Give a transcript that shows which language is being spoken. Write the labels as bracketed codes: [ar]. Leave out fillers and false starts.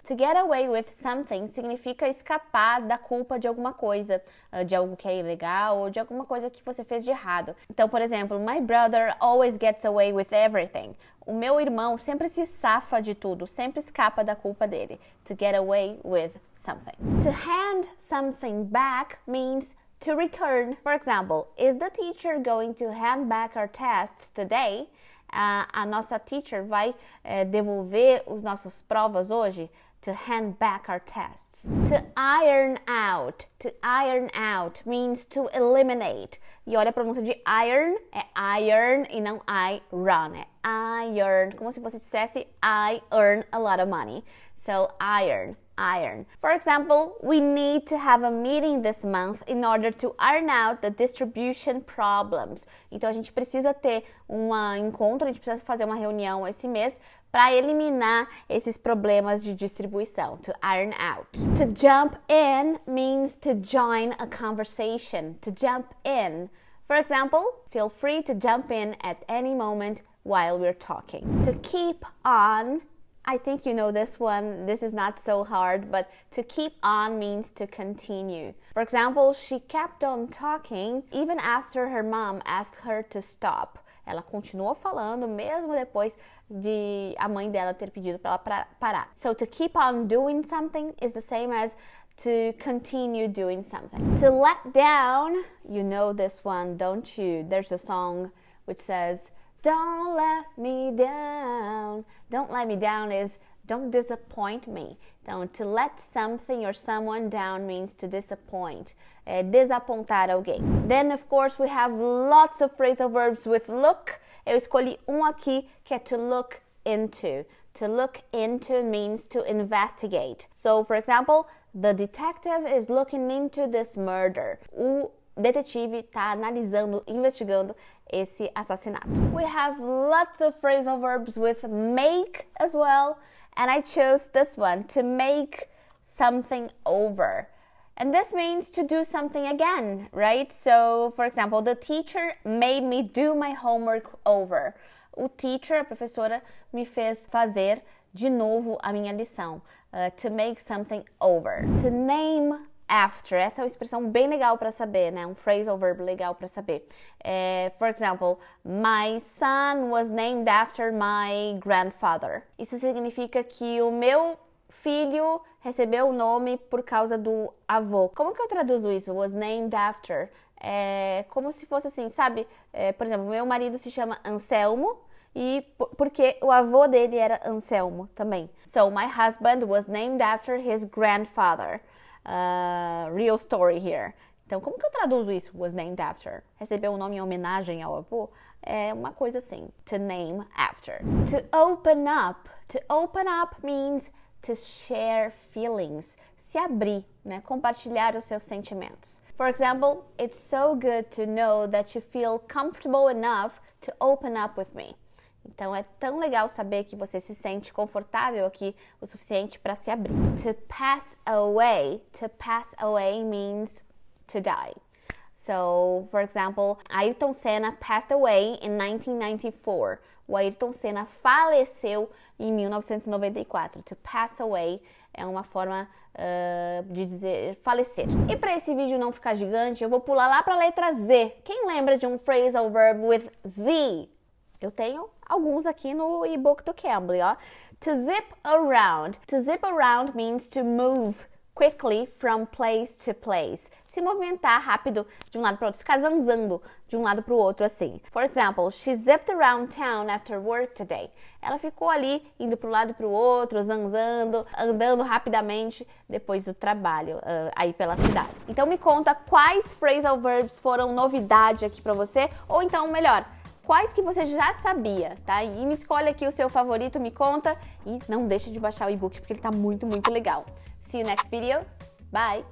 [en] To get away with something [pt] significa escapar da culpa de alguma coisa, de algo que é ilegal ou de alguma coisa que você fez de errado. Então, por exemplo, [en] my brother always gets away with everything. [pt] O meu irmão sempre se safa de tudo, sempre escapa da culpa dele. [en] To get away with something. To hand something back means to return. For example, is the teacher going to hand back our tests today? [pt] A nossa teacher vai devolver os nossas provas hoje? [en] To hand back our tests. To iron out. To iron out means to eliminate. [pt] E olha a pronúncia de iron, é iron e não iron. É iron, como se você dissesse [en] I earn a lot of money. So iron. Iron. For example, we need to have a meeting this month in order to iron out the distribution problems. [pt] Então a gente precisa ter um encontro, a gente precisa fazer uma reunião esse mês para eliminar esses problemas de distribuição. [en] To iron out. To jump in means to join a conversation. To jump in. For example, feel free to jump in at any moment while we're talking. To keep on. I think you know this one. This is not so hard, but to keep on means to continue. For example, she kept on talking even after her mom asked her to stop. [pt] Ela continuou falando mesmo depois de a mãe dela ter pedido para ela parar. [en] So to keep on doing something is the same as to continue doing something. To let down, you know this one, don't you? There's a song which says, don't let me down. Don't let me down is don't disappoint me. Então, to let something or someone down means to disappoint. [pt] Desapontar alguém. [en] Then, of course, we have lots of phrasal verbs with look. [pt] Eu escolhi um aqui que é to look into. [en] To look into means to investigate. So, for example, the detective is looking into this murder. [pt] O detetive está analisando, investigando esse assassinato. [en] We have lots of phrasal verbs with make as well. And I chose this one, to make something over. And this means to do something again, right? So, for example, the teacher made me do my homework over. [pt] O teacher, a professora, me fez fazer de novo a minha lição. [en] To make something over. To name after. [pt] Essa é uma expressão bem legal para saber, né? Um phrasal verb legal para saber. [en] For example, my son was named after my grandfather. [pt] Isso significa que o meu filho recebeu o nome por causa do avô. Como que eu traduzo isso? [en] Was named after. [pt] É como se fosse assim, sabe? Por exemplo, meu marido se chama Anselmo e porque o avô dele era Anselmo também. [en] So, my husband was named after his grandfather. Real story here. [pt] Então, como que eu traduzo isso? [en] Was named after. [pt] Recebeu o nome em homenagem ao avô? É uma coisa assim. [en] To name after. To open up. To open up means to share feelings. [pt] Se abrir, né? Compartilhar os seus sentimentos. [en] For example, it's so good to know that you feel comfortable enough to open up with me. [pt] Então, é tão legal saber que você se sente confortável aqui o suficiente para se abrir. [en] To pass away means to die. So, for example, Ayrton Senna passed away in 1994. [pt] O Ayrton Senna faleceu em 1994. [en] To pass away [pt] é uma forma de dizer falecer. E para esse vídeo não ficar gigante, eu vou pular lá para a letra Z. Quem lembra de um phrasal verb with Z? Eu tenho alguns aqui no e-book do Cambly, ó. [en] To zip around. To zip around means to move quickly from place to place. [pt] Se movimentar rápido de um lado para o outro, ficar zanzando de um lado para o outro assim. [en] For example, she zipped around town after work today. [pt] Ela ficou ali indo para um lado e para o outro, zanzando, andando rapidamente depois do trabalho aí pela cidade. Então me conta quais phrasal verbs foram novidade aqui para você, ou então melhor, quais que você já sabia, tá? E me escolhe aqui o seu favorito, me conta e não deixe de baixar o e-book porque ele tá muito, muito legal. [en] See you next video. Bye!